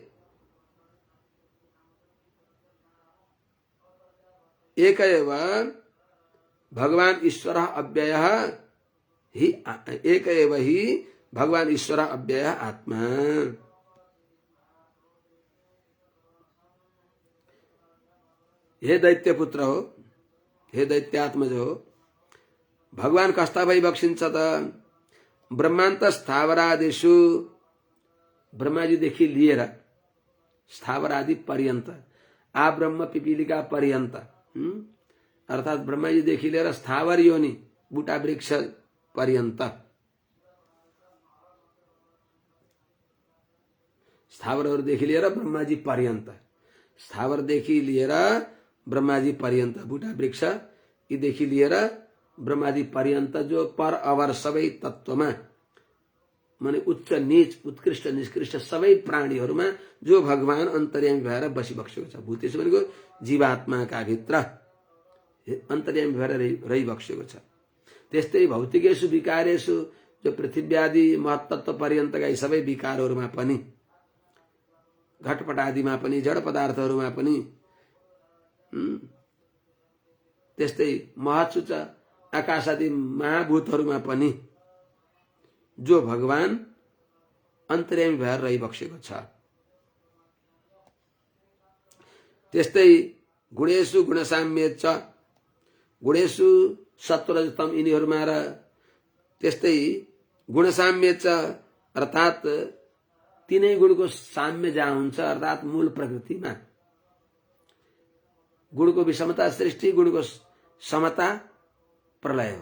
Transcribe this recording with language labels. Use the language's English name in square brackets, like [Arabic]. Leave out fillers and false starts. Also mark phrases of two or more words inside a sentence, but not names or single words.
[Sanskrit] एक एव भगवान ईश्वर अव्ययः ही, एक एव ही भगवान ईश्वर अव्यय आत्मा। [Nepali] हे दैत्य पुत्र हो, हे दैत्यात्मज हो, भगवान कस्ता भइबक्सिन्छ त? [Sanskrit] ब्रह्मान्त स्थावरादिषु, [Nepali] ब्रह्माजीदेखि लिएर स्थावरादि पर्यन्त, [Sanskrit] आ ब्रह्म पिपीलिका पर्यन्त, [Nepali] अर्थात ब्रह्माजीदेखि लिएर स्थावर योनि बुटा वृक्ष पर्यन्त, स्थावरहरूदेखि लिएर ब्रह्माजी पर्यन्त, स्थावरदेखि लिएर ब्रह्माजी पर्यन्त, बुटा वृक्ष यीदेखि लिएर ब्रह्माजी पर्यन्त, जो पर अवर सबै तत्वमा, माने उच्च नीच उत्कृष्ट निष्कृष्ट सबै प्राणीहरूमा जो भगवान अन्तर्यामी भएर बसिबक्सेको छ। भूतेषु भनेको जीवात्माका भित्र अन्तर्यामी भएर रहिबक्सेको छ। त्यस्तै [Sanskrit] भौतिकेषु विकारेषु, [Nepali] जो पृथ्वी आदि महत्तत्व पर्यन्तका यी सबै विकारहरूमा पनि, घटपट आदिमा पनि, जड पदार्थहरूमा पनि, त्यस्तै [Sanskrit] महत्सु च [Nepali] आकाश आदि महाभूतहरूमा पनि जो भगवान अन्तर्यामी भएर रहिबक्सेको छ। त्यस्तै [Sanskrit] गुणेषु गुणसाम्ये च, [Nepali] गुणेषु सत्वरजतम यिनीहरूमा र त्यस्तै [Sanskrit] गुणसाम्ये च, [Nepali] अर्थात तीनै गुणको साम्य जहाँ हुन्छ, अर्थात मूल प्रकृतिमा गुणको विषमता सृष्टि, गुणको समता प्रलय हो।